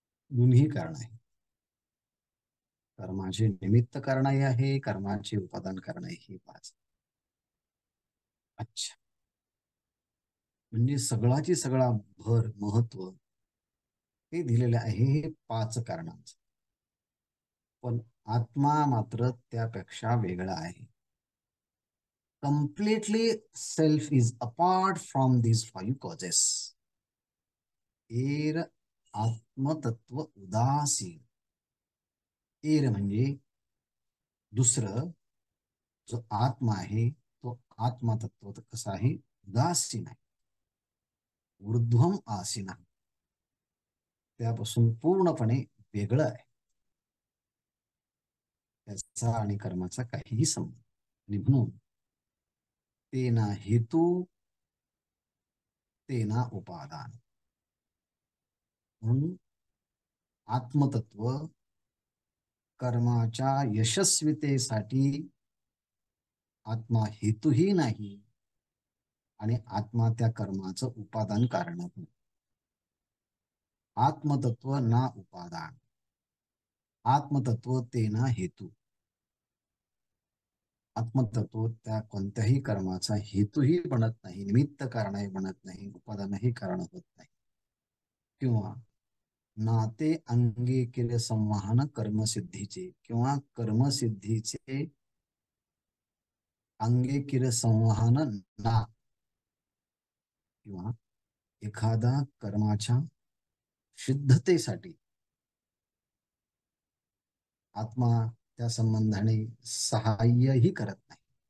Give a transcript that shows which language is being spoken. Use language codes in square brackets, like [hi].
[mr] दोन्ही कारण आहे. कर्माचे निमित्त कारणही आहे, कर्माचे उपादान कारणही हे 5. अच्छा, म्हणजे सगळाची सगळा भर महत्व हे दिलेले आहे हे 5 कारणांचं. पण आत्मा मात्र त्यापेक्षा वेगळा आहे. [en] completely self is apart from these 5 causes. [mr] Air आत्मतत्व उदासीन. एर म्हणजे दुसरं, जो आत्मा आहे तो आत्मतत्व कसा आहे? उदासीन आहे. ऊर्ध्वम आसीन, त्यापासून पूर्णपणे वेगळं आहे. त्याचा आणि कर्माचा काहीही संबंध. आणि म्हणून तेना हेतू तेना उपादान. म्हणून आत्मतत्व कर्माच्या यशस्वीतेसाठी आत्मा हेतूही नाही आणि आत्मा त्या कर्माचं उपादान कारण नाही. आत्मतत्व ना उपादान, आत्मतत्व तेना हेतू. आत्मतत्व त्या कोणत्याही कर्माचा हेतूही बनत नाही, निमित्त कारणही बनत नाही, उपादानही कारण होत नाही. किंवा नाते अंगी केले संवाहन कर्मसिद्धीचे, किंवा कर्मसिद्धीचे अंगे केले संवाहन ना, किंवा एखादा कर्माच्या सिद्धतेसाठी आत्मा त्या संबंधाने सहाय्यही करत नाही.